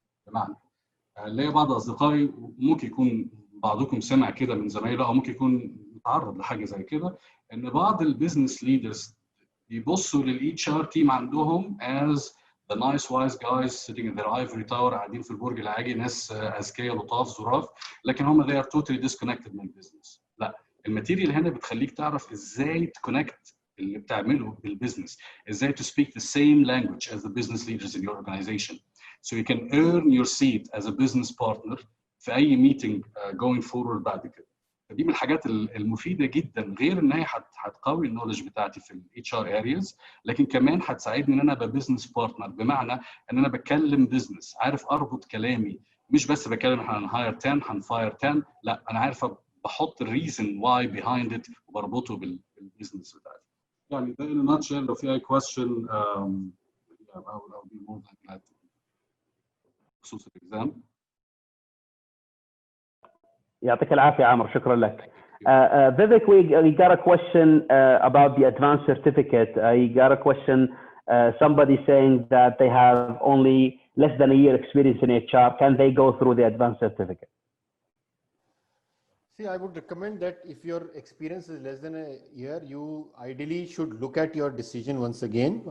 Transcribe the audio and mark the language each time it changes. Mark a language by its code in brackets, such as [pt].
[ar] بمعنى ليا بعض اصدقائي، ممكن يكون بعضكم سمع كده من زمايله او ممكن يكون متعرض لحاجه زي كده، ان بعض البيزنس ليدرز بيبصوا للاتش ار تيم عندهم [en] as the nice wise guys sitting in their ivory tower، [ar] قاعدين في البرج العاجي، ناس اذكياء لطاف ظراف، لكن هم [en] they are totally disconnected [ar] من البيزنس. لا، الماتيريال هنا بتخليك تعرف ازاي تكونكت اللي بتعمله بالبيزنس، ازاي [en] to speak the same language as the business leaders in your organization, so you can earn your seat as a business partner [ar] في اي ميتنج [en] going forward [ar] بعد كده. فدي من الحاجات المفيده جدا، غير ان هي هتقوي النولج بتاعتي في الاتش ار ارياز، لكن كمان هتساعدني ان انا ابقى بزنس بارتنر، بمعنى ان انا بتكلم بزنس، عارف اربط كلامي، مش بس بتكلم هنهاير 10 هنفاير 10، لا انا عارف بحط الريزن واي بيهايند ات وبربطه بالبزنس بتاعتي. يعني ده [en] in a nutshell. [ar] لو في اي [en] question I'll be more than glad to. [ar] بخصوص الاكزام. يعطيك العافية عمر، شكرا لك. [en] Vivek, we got a question about the advanced certificate. I got a question, somebody saying that they have only less than a year experience in HR. Can they go through the advanced certificate? See, I would recommend that if your experience is less than a year, you ideally should look at your decision once again.